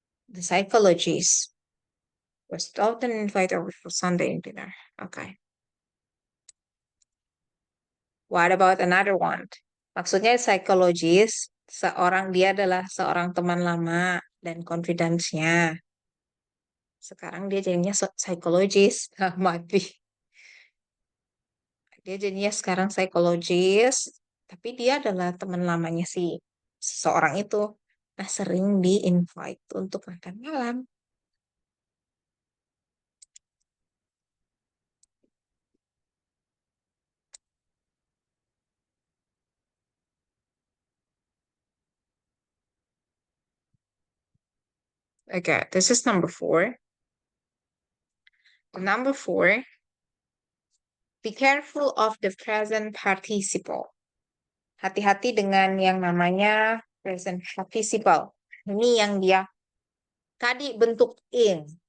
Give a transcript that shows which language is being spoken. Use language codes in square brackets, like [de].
[en] The psychologist was often invited over for Sunday dinner. Okay. What about another one? [id] Maksudnya psychologist, dia adalah seorang teman lama dan confidence-nya. Sekarang dia jadinya psychologist. Mati. Dia jadinya sekarang psychologist, tapi dia adalah teman lamanya si seseorang itu. Nah, sering di-invite untuk makan malam. [en] Okay, this is number 4. Number 4, be careful of the present participle. [id] Hati-hati dengan yang namanya present participle. Ini yang dia tadi bentuk ing.